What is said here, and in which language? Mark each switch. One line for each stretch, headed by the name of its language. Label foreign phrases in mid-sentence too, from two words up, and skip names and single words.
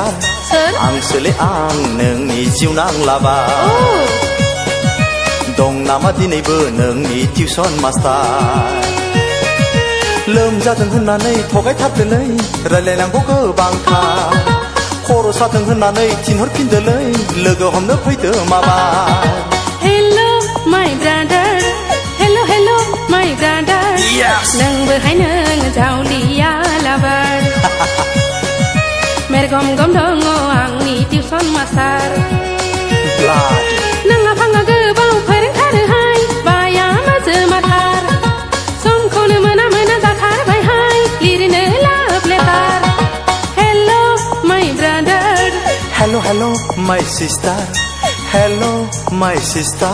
Bodo: Sir? आंसोलै आं नोंनि जिउ नांलाबा दं नामा दिनैबो नोंनि टिउसन मास्टार लोमजादों होननानै थगायथारदोलै रायलायनांगौ गोबांथार खर' सादों होननानै थिनहरफिनदोलै लोगो हमनो फैदो माबा
English: Hello my brother Hello hello my brother Yes
Bodo: नोंबोहाय नों जावलिया लाबार मेरगम गम दङ आंनि टिउसन मास्टार Blood नाङा फाङा गोबाव फोरोंथारोहाय बाया माजो माथार समखौनो मोना मोना जाथारबायहाय लिरनो
English: love letter Hello my brother Hello hello my sister Hello my sister